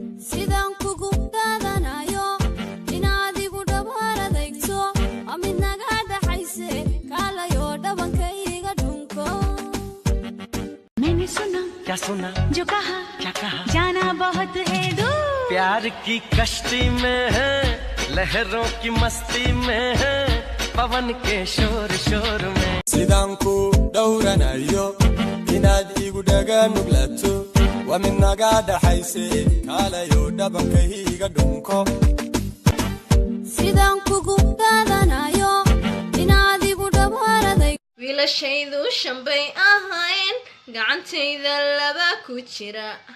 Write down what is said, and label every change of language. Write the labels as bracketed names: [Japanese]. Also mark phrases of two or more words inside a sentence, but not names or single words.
[Somali] Sidaan kugu dhaadanayo inaad igu dhawaar adeegto. Waa mid naga dhaxayse, kaalayo dhabanka iga dhunko. [Hindi] मैंने सुना, क्या सुना, जो कहा, क्या कहा, जाना बहुत है दूर। प्यार की कश्ती में है, लहरों की मस्ती में है, पवन के शोर शोर में। [Somali] Sidaan ku dhowranayo inaad igu dhaga nuglato. Waa mid naga dhaxayse, kaalayo dhabanka iga dhunko. Sidaan kugu dhaadanayo inaad igu dhawaar adeeg- Wiilashaydu shan bay ahayn, gacantayda laba ku jira.